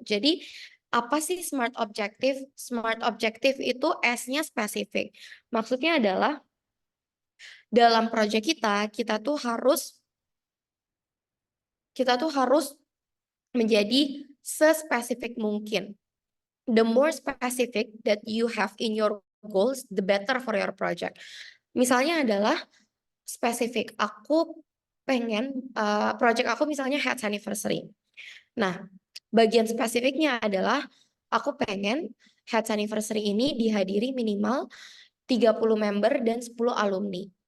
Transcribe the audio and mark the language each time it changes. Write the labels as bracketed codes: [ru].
[id] Jadi apa sih SMART objective? SMART objective itu S-nya spesifik. Maksudnya adalah dalam project kita tuh harus menjadi sespesifik mungkin. [en] The more specific that you have in your goals, the better for your project. [id] Misalnya adalah spesifik, aku pengen project aku misalnya Heads Anniversary. Nah, bagian spesifiknya adalah aku pengen Heads Anniversary ini dihadiri minimal 30 member dan 10 alumni.